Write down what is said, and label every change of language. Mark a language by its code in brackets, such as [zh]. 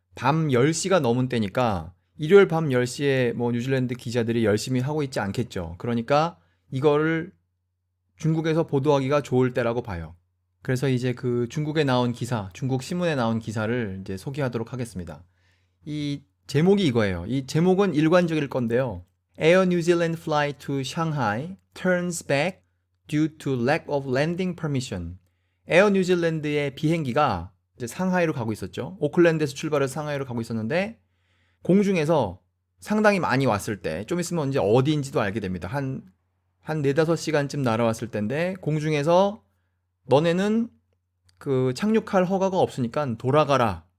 [ko] 밤 10시가 넘은 때니까 일요일 밤 10시에 뭐 뉴질랜드 기자들이 열심히 하고 있지 않겠죠. 그러니까 이거를 중국에서 보도하기가 좋을 때라고 봐요. 그래서 이제 그 중국에 나온 기사, 중국 신문에 나온 기사를 이제 소개하도록 하겠습니다. 이 제목이 이거예요. 이 제목은 일관적일 건데요. [en] Air New Zealand flight to Shanghai turns back due to lack of landing permission. [ko] 에어 뉴질랜드의 비행기가 이제 상하이로 가고 있었죠. 오클랜드에서 출발해서 상하이로 가고 있었는데 공중에서 상당히 많이 왔을 때, 좀 있으면 이제 어디인지도 알게 됩니다. 한 4, 5시간쯤 날아왔을 때인데 공중에서 너네는 그 착륙할 허가가 없으니까 돌아가라.